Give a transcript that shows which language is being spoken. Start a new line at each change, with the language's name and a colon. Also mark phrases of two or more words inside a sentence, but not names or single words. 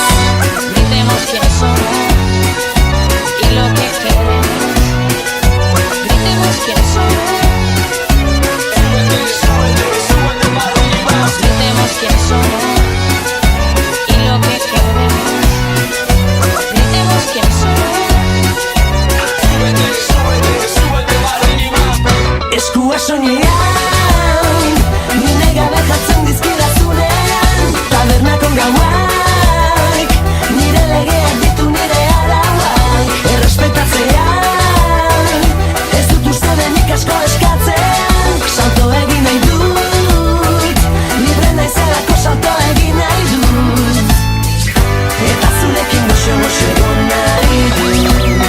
Spanish: Gritemos quién somos y lo que queremos. Gritemos quién somos. Gritemos quién somos y lo que queremos. Gritemos quién somos.
Basque: Eskua soinean, nire gabe jartzen dizkidazunean, tabernako gauak, nire legeak ditu nire arauak. Errespetatzean, ez dut uste denik asko eskatzen, salto egin nahi dut, libre naizelako salto egin nahi dut, eta zurekin goxo-goxo egon nahi dut.